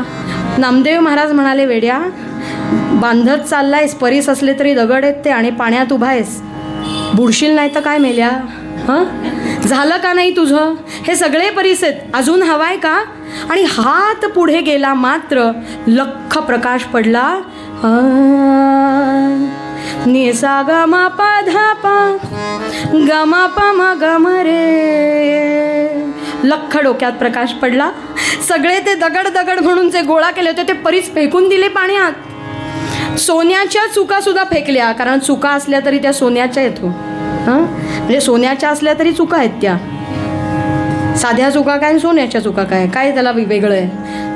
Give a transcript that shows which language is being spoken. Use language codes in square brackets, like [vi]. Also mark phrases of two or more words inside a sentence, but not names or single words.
[mr] नामदेव महाराज म्हणाले, वेड्या, बांधत चाललायस, परीस असले तरी दगड आहेत ते, आणि पाण्यात उभा आहेस, बुडशील नाही तर काय मेल्या? हां, झालं का नाही तुझं? हे सगळे परीस आहेत, अजून हवाय का? आणि हात पुढे गेला मात्र लख्ख प्रकाश पडला. नि सा ग म प ध प ग म प म ग म रे. लख्ख डोक्यात प्रकाश पडला. सगळे ते दगड दगड म्हणून जे गोळा केले होते ते परीस फेकून दिले पाण्यात. सोन्याच्या चुका सुद्धा फेकल्या, कारण चुका असल्या तरी त्या सोन्याच्या आहेत हो. हां, म्हणजे सोन्याच्या असल्या तरी चुका आहेत त्या. साध्या चुका काय, सोन्याच्या चुका काय, काय त्याला वेगळं आहे?